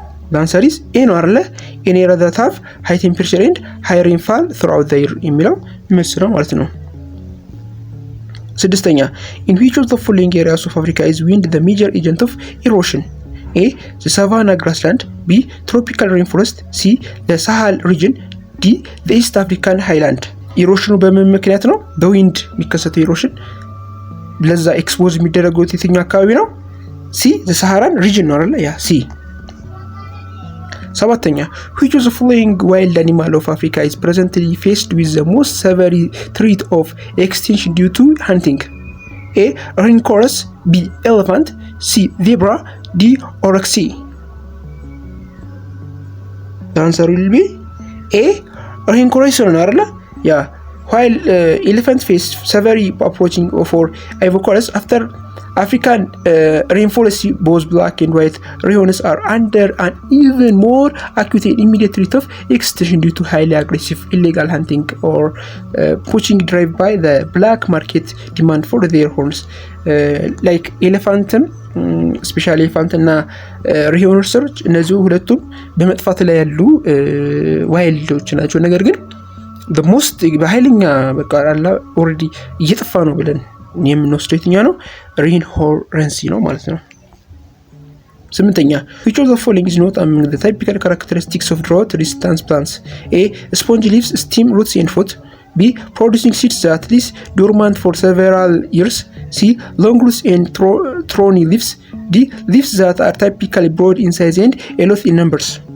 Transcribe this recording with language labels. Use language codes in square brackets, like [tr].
[en] The answer is A [am] ነው አይደለ? [en] in areas that have high temperature and high rainfall throughout the year [am] የሚለው መልስ ነው ማለት ነው። ስድስተኛ [en] in which of the following areas of Africa is wind the major agent of erosion? A. the Savannah grassland, B. tropical rainforest, C. the Sahel region, D. the East African highland. [am] ኢሮሽኑ በምን ምክንያት ነው? በዊንድ የሚከሰተው ኢሮሽን ለዛ ኤክስፖዝ የሚደረገው የትኛው አካባቢ ነው? ሲ [en] the Saharan region [am] ነው አይደል? ያ ሲ። [en] 7ኛ which of the following wild animal of Africa is presently faced with the most severe threat of extinction due to hunting? A. Rhinoceros, B. Elephant, C. Zebra, D. Oryx. The answer will be A. [am] Rhinoceros ነው አይደል? [en] Yeah. While elephants face severe approaching for Ivory after African rainforests, both black and white rhinos are under an even more acute and immediate threat of extinction due to highly aggressive illegal hunting or poaching driven by the black market demand for their horns. Like elephant, [am] ስፔሻሊ ኤሌፋንት እና ሪሂኖሰሮች እነዚህ ሁለቱም በመጥፋት ላይ ያሉ ዋይልዶች ናቸው። ነገር ግን [en] the most [am] በኃይለኛ በቃ አላ ኦሬዲ እየጠፋ ነው ብለን የምንወስደው የትኛው ነው? ሪሂኖሰረንሲ ነው ማለት ነው። 8ኛ [en] which of the following is not among the typical characteristics of drought resistant plants? A. Spongy leaves, stem, roots and fruit. B. Producing seeds that lies dormant for several years. C. Long roots and thorny leaves. D. Leaves that are typically broad in size and a lot in numbers.